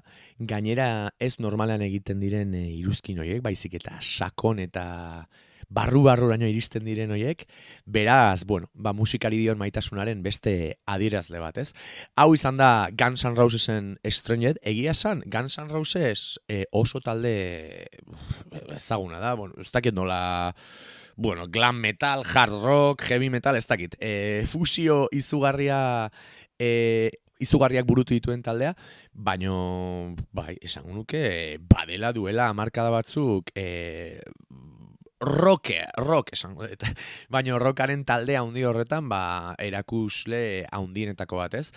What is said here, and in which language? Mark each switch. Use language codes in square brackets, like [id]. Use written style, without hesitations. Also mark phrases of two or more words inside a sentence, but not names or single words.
[eu] Gainera ez normalan egiten diren iruzkin horiek, baizik eta sakon eta barru-barruraino iristen diren horiek, beraz, musikari dion maitasunaren beste adierazle bat, ez? Hau izan da Guns N' Rosesen Stranged, egia esan, Guns N' Roses oso talde ezaguna da, ez dakit nola, [en] glam metal, hard rock, heavy metal, [eu] ez dakit, fusio izugarriak burutu dituen taldea, baino, esango nuke, badela duela hamarkada batzuk, rock esango dut. Baina rockaren talde handi horretan, erakusle handienetako bat, ez?